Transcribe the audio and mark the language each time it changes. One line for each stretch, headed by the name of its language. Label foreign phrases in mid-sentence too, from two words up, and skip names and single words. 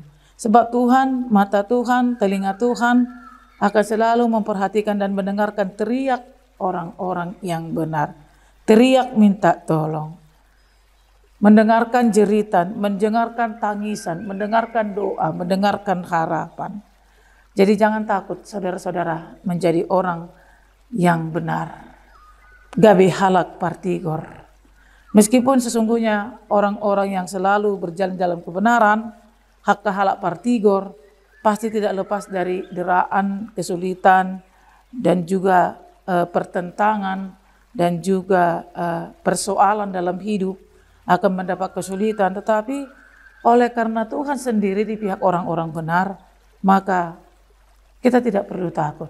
Indonesian: Sebab Tuhan, mata Tuhan, telinga Tuhan akan selalu memperhatikan dan mendengarkan teriak orang-orang yang benar. Teriak minta tolong. Mendengarkan jeritan, mendengarkan tangisan, mendengarkan doa, mendengarkan harapan. Jadi jangan takut saudara-saudara menjadi orang yang benar.
Batak Toba: Gabe halak partigor.
Indonesian: Meskipun sesungguhnya orang-orang yang selalu berjalan dalam kebenaran,
Batak Toba: hak halak partigor,
Indonesian: pasti tidak lepas dari deraan, kesulitan, dan juga pertentangan, dan juga persoalan dalam hidup, akan mendapat kesulitan. Tetapi oleh karena Tuhan sendiri di pihak orang-orang benar, maka kita tidak perlu takut.